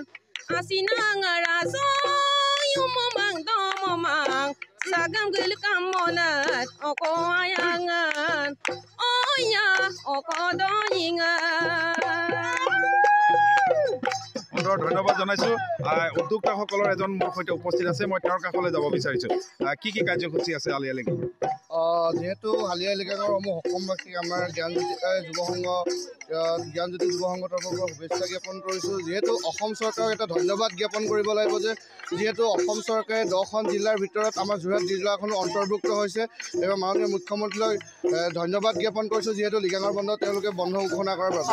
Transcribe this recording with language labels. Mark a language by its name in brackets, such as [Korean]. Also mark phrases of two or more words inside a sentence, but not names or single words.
[Mising] asinang raso yumomang domomang sagam gelkam monat oko ayangan oya oko doyingan [Assamese] ধন্যবাদ জনাইছোঁ উদ্যোক্তাসকলৰ এজন মোৰ সৈতে উপস্থিত আছে মই তেওঁৰ কাষলৈ যাব বিচাৰিছোঁ কি কাৰ্যসূচী আছে আলিয়াই লিগাঙৰ যিহেতু আলিয়াই লিগাঙৰ সমূহ অসমবাসীক আমাৰ জ্ঞানজ্যোতি যুৱ সংঘৰ তৰফৰ পৰা শুভেচ্ছা জ্ঞাপন কৰিছোঁ যিহেতু অসম চৰকাৰক এটা ধন্যবাদ জ্ঞাপন কৰিব লাগিব যে যিহেতু অসম চৰকাৰে 10খন জিলাৰ ভিতৰত আমাৰ যোৰহাট জিলাখনো অন্তৰ্ভুক্ত হৈছে এইবাৰ মাননীয় মুখ্যমন্ত্ৰীলৈ ধন্যবাদ জ্ঞাপন কৰিছোঁ যিহেতু লিগাঙৰ বন্ধ তেওঁলোকে বন্ধ ঘোষণা কৰাৰ বাবে